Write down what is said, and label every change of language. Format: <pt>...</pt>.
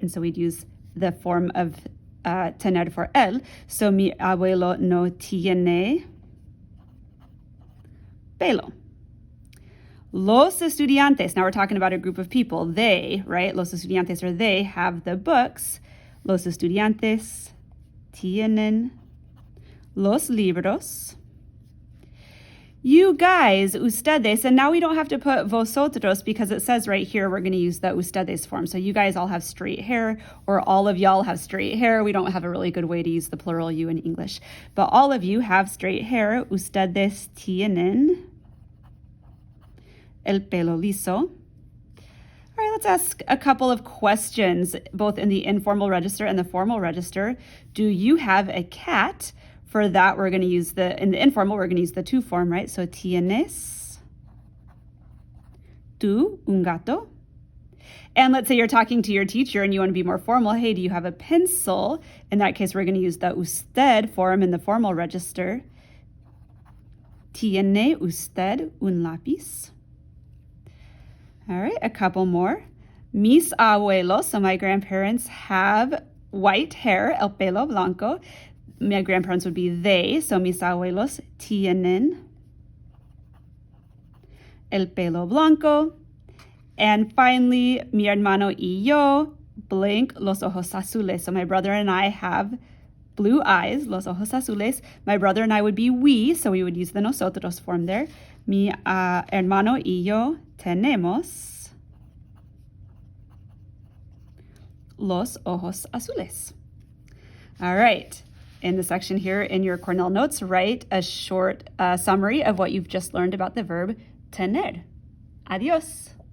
<en>And so we'd use the form of tener for él.</en> <es>So mi abuelo no tiene pelo. Los estudiantes.</es> <en>Now we're talking about a group of people. They, right?</en> <es>Los estudiantes,</es> <en>or they, have the books.</en> <es>Los estudiantes tienen los libros.</es> <en>You guys, ustedes, and now we don't have to put vosotros because it says right here we're going to use the ustedes form. So you guys all have straight hair, or all of y'all have straight hair. We don't have a really good way to use the plural you in English. But all of you have straight hair.</en> <es>Ustedes tienen el pelo liso.</es> <en>All right, let's ask a couple of questions, both in the informal register and the formal register. Do you have a cat? For that, we're going to use in the informal, we're going to use the to form, right?</en> <es>So, tienes tú un gato?</es> <en>And let's say you're talking to your teacher and you want to be more formal. Hey, do you have a pencil? In that case, we're going to use the usted form in the formal register.</en> <es>¿Tiene usted un lápiz?</es> <en>All right, a couple more. Mis abuelos, so my grandparents, have white hair,</en> <es>el pelo blanco.</es> <en>My grandparents would be they, so</en> <es>mis abuelos tienen el pelo blanco.</es> <en>And finally,</en> <es>mi hermano y yo, blank, los ojos azules.</es> <en>So my brother and I have blue eyes,</en> <es>los ojos azules.</es> <en>My brother and I would be we, so we would use the nosotros form there.</en> <es>Mi hermano y yo tenemos los ojos azules.</es> <en>All right. In the section here in your Cornell notes, write a short summary of what you've just learned about the verb tener. Adios.</en>